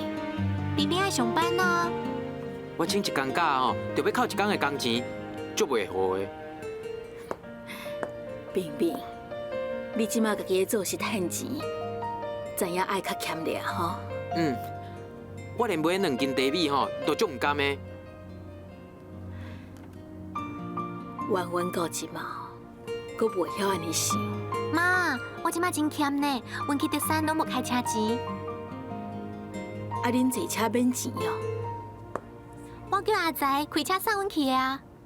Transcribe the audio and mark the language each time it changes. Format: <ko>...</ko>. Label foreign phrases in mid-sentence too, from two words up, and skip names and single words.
<nan>冰冰爱上班哦。我请一天假吼，就要靠一天的工钱，足袂好的。冰冰。你即马家己做是趁钱，知影爱较俭咧吼。我连买2 斤茶米吼，都足毋甘的。弯弯到即马，阁袂晓安尼想。妈，我即马真俭呢，阮去德山拢无开车钱。啊，恁坐车免钱哦。我叫阿仔开车送阮去的啊。</nan>